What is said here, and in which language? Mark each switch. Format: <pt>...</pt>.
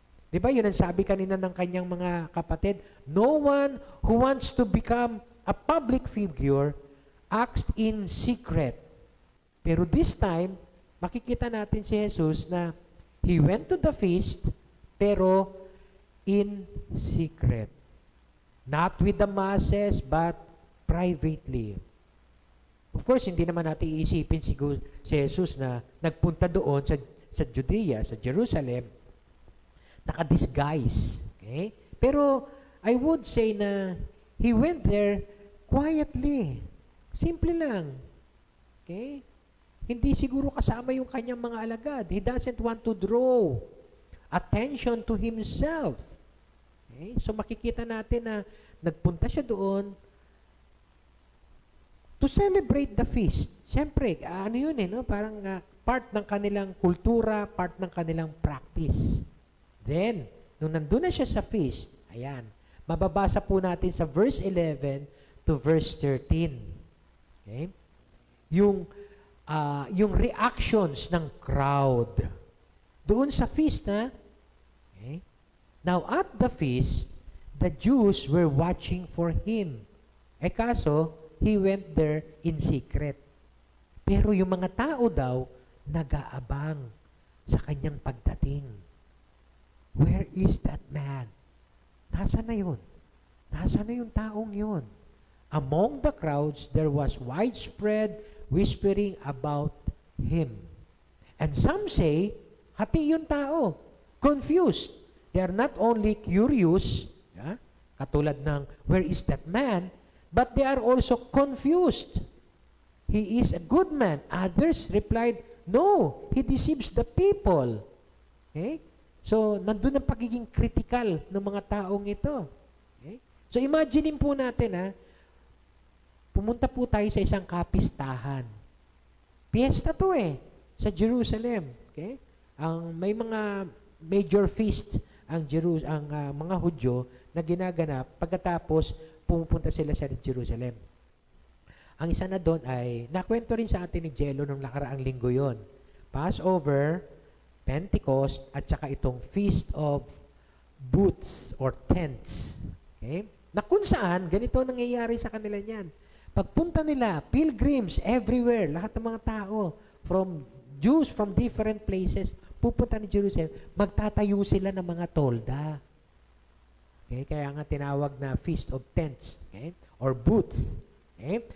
<tl>Di ba yun ang sabi kanina ng kanyang mga kapatid?</tl> <en>No one who wants to become a public figure acts in secret. Pero this time,</en> <tl>makikita natin si Jesus na</tl> <en>he went to the feast, pero in secret. Not with the masses, but privately.</en> <tl>Of course, hindi naman natin iisipin si Jesus na nagpunta doon sa Judea, sa Jerusalem, naka-disguise. Okay?</tl> <en>Pero I would say na he went there quietly.</en> <tl>Simple lang. Okay? Hindi siguro kasama yung kanyang mga alagad.</tl> <en>He doesn't want to draw attention to himself.</en> <tl>Okay? So makikita natin na nagpunta siya doon</tl> <en>to celebrate the feast.</en> <tl>Siyempre, ano yun no? Parang part ng kanilang kultura, part ng kanilang practice. Then, nung nandun na siya sa feast, ayan, mababasa po natin sa verse 11 to verse 13. Okay? Yung reactions ng crowd doon sa feast, ha? Okay?</tl> <en>Now, at the feast, the Jews were watching for him. Kaso, he went there in secret.</en> <tl>Pero yung mga tao daw, nag-aabang sa kanyang pagdating.</tl> <en>Where is that man?</en> <tl>Nasaan na yun? Nasaan na yung taong yun?</tl> <en>Among the crowds, there was widespread whispering about him. And some say,</en> <tl>hati yung tao,</tl> <en>confused. They are not only curious,</en> <tl>katulad ng,</tl> <en>where is that man? But they are also confused. He is a good man. Others replied, no, he deceives the people. Okay?</en> <tl>So, nandun ang pagiging critical ng mga taong ito. Okay? So, imaginein po natin, pumunta po tayo sa isang kapistahan. Piyesta to sa Jerusalem. Okay? May mga major feast ang mga Hudyo na ginaganap pagkatapos pumupunta sila sa Jerusalem. Ang isa na doon ay, nakwento rin sa atin ni Jello nung nakaraang linggo yon.</tl> <en>Passover, Pentecost, at saka itong Feast of Booths or Tents. Okay?</en> <tl>Na kung saan, ganito nangyayari sa kanila niyan. Pagpunta nila,</tl> <en>pilgrims everywhere,</en> <tl>lahat ng mga tao,</tl> <en>from Jews from different places,</en> <tl>pupunta ni Jerusalem, magtatayo sila ng mga tolda. Okay? Kaya nga tinawag na Feast of Tents, okay? Or Booths. Okay?</tl>